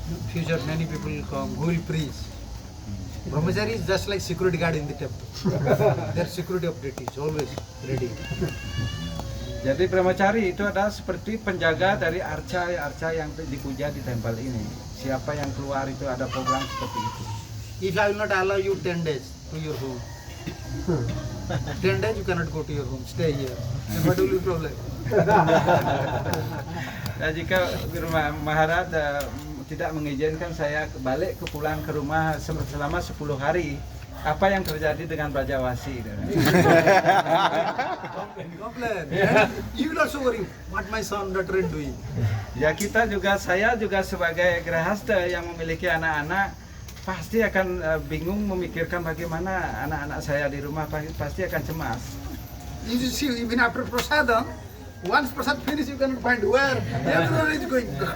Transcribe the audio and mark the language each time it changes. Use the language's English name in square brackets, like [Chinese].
[English] Future many people will come who will preach. Brahmachari is just like security guard in the temple. Their security update is always ready. [Indonesian] Jadi brahmachari itu adalah seperti penjaga dari arca yang dipuja di tempel ini. Siapa yang keluar itu ada program seperti itu. [English] If I will not allow you 10 days to your home, 10 days you cannot go to your home, stay here. Then what will be problem? [Indonesian] Nah, jika Guru Maharaj tidak mengizinkan saya balik pulang ke rumah selama 10 hari, apa yang terjadi dengan Brajawasi? [English] Complain. You will also worry what my son daughter is doing. [Indonesian] Ya saya juga sebagai grahasta yang memiliki anak-anak pasti akan bingung memikirkan bagaimana anak-anak saya di rumah, pasti akan cemas. [English] You see, even after prasadam, once prasad finish, you cannot find where everyone is going.